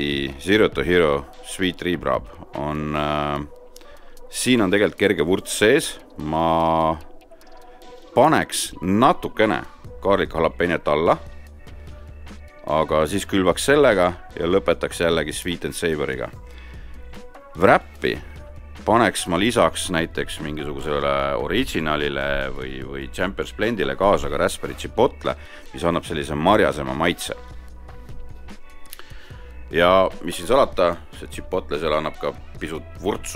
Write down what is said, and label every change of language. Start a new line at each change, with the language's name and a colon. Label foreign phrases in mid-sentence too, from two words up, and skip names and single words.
Estonian: Zero to Hero Sweet Rib Rub. Siin on tegelikult kerge vurts sees. Ma paneks natukene
English: garlic jalapeno't
Estonian: alla, aga siis külvaks sellega ja lõpetaks jällegi
English: sweet and savory'ga.
Estonian: Wrappi paneks ma lisaks näiteks mingisugusele originalile või Champions Blendile kaasa ka
English: raspberry chipotle,
Estonian: mis annab sellise marjasema maitse. ja mis siin salata, see chipotle seal annab ka pisut vurtsu.